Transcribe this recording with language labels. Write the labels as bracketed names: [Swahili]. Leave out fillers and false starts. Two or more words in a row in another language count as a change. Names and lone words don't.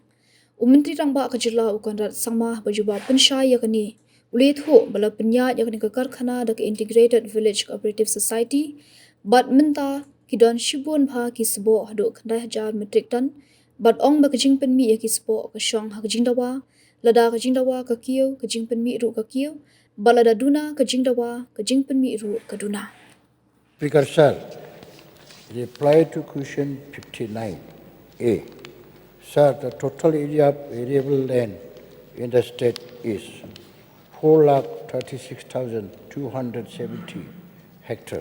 [Khasi] Menteri rangba kajila ukanrat sangmah bajubab pensha yakni ulethu bala penya yakni ka Karkhana da [English] integrated village cooperative society [Khasi] bat menta kidon shibun bha ki Sboh hadu khandai hajar [English] metric ton [Khasi] bat ong baka jing Pynmih ki Sboh ka shong ha jing dawa lada ka jing dawa ka kieu ka jing Pynmih ru ka kieu balada duna ka jing dawa ka jing Pynmih ru ka duna. [English] Speaker Sir, reply to question 59A. Sir, the total area of variable land in the state is 436,270 hectares.